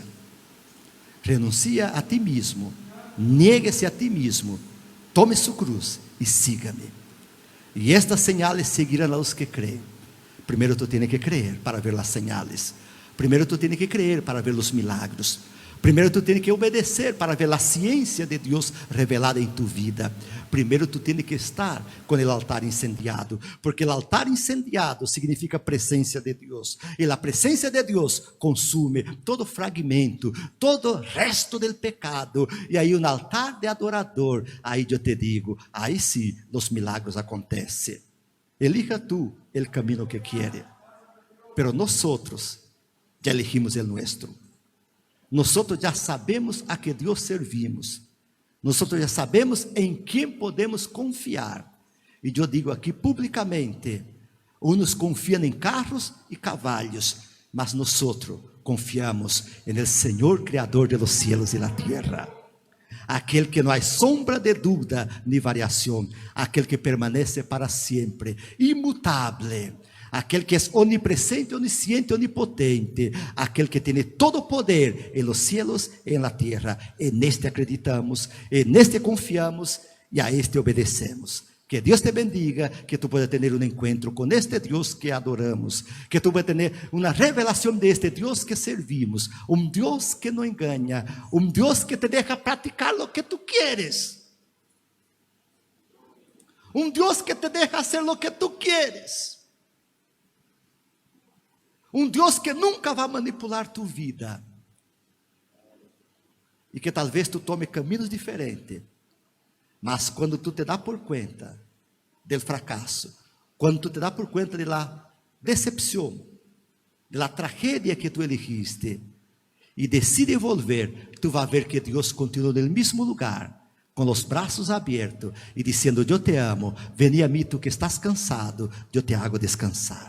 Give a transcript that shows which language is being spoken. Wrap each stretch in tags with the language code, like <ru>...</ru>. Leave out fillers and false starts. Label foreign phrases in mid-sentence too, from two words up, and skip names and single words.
<es>Renuncia a ti mismo, niéguese a ti mismo, tome su cruz y sígame. Y estas señales seguirán a los que creen. Primero tú tienes que creer para ver las señales. Primero tú tienes que creer para ver los milagros.</es> <pt>Primeiro tu tens que obedecer para ver a ciência de Deus revelada em tu vida. Primeiro tu tens que estar com o altar incendiado, porque o altar incendiado significa presença de Deus, e a presença de Deus consume todo fragmento, todo</pt> <es>resto del pecado,</es> <pt>e aí um altar de adorador, aí eu te digo, aí sim os milagros acontecem. Elija tu o caminho que quieres, pero nós já elegimos o nosso. Nós já sabemos a que Deus servimos. Nós já sabemos em quem podemos confiar. E eu digo aqui publicamente: uns confiam em carros e cavalos, mas nós confiamos no Senhor Criador</pt> <es>de los cielos</es> <pt>e da terra. Aquele que não há sombra de dúvida nem variação, aquele que permanece para sempre, imutável. Aquele que é onipresente, onisciente, onipotente, aquele que tem todo o poder em</pt> <es>los cielos</es> <pt>e em la terra. E neste acreditamos, e neste confiamos, e a este obedecemos. Que Deus te bendiga, que</pt> <es>tu puedas</es> <pt>ter um encontro com este Deus que adoramos, que</pt> <es>tu puedas</es> <pt>ter uma revelação de este Deus que servimos, um Deus que não engana, um Deus que</pt> <es>te deja</es> <pt>praticar o que tu quieres, um Deus que</pt> <es>te deja hacer</es> <pt>o que tu quieres. Um Deus que nunca vai manipular tu vida. E que talvez tu tome caminhos diferentes. Mas quando tu te dá por conta do fracasso, quando tu te dá por conta da decepção, da tragédia que tu elegiste, e decide volver, tu vai ver que Deus continua no mesmo lugar, com os braços abertos, e dizendo: eu te amo, veni a mim tu que estás cansado, eu</pt> <es>te hago</es> <pt>descansar.</pt>